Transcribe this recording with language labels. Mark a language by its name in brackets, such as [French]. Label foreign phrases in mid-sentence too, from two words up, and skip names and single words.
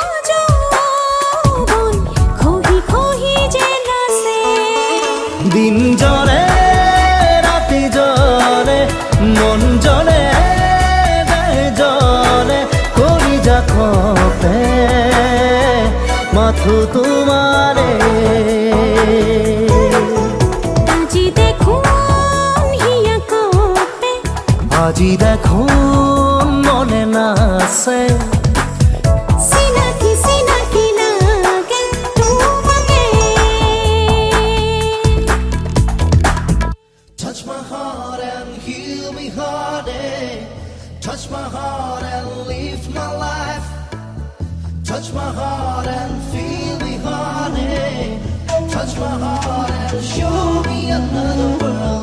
[Assamese] যৌৱন খহি খহি যেন আছে দিন জলে ৰাতি জলে মন জলে দেহ জলে কৰি যা কপে মাথো তোমাৰে আজি দেখোন হিয়া কপে আজি দেখো মনে নাছে চিনাকি চিনাকি লাগে তোমাকে [English] Touch my heart and heal me heartache. Touch my heart and live my life. Touch my heart and feel me heartache. Touch my heart and show me another world.